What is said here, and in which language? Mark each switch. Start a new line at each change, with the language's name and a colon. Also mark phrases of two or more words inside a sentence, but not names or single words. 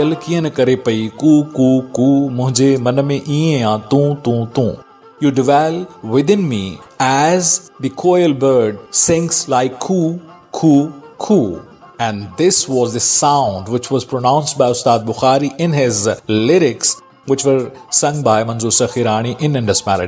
Sindhi: कीअं न करे पई कू कू कू, मुंहिंजे मन में ईअं आ तूं तूं तूं.
English: You dwell within me as the koel bird sings like coo, coo, coo. And this was the sound which was pronounced by Ustad Bukhari in his lyrics, which were sung by Manzoor Sakhirani in Indus Melodies.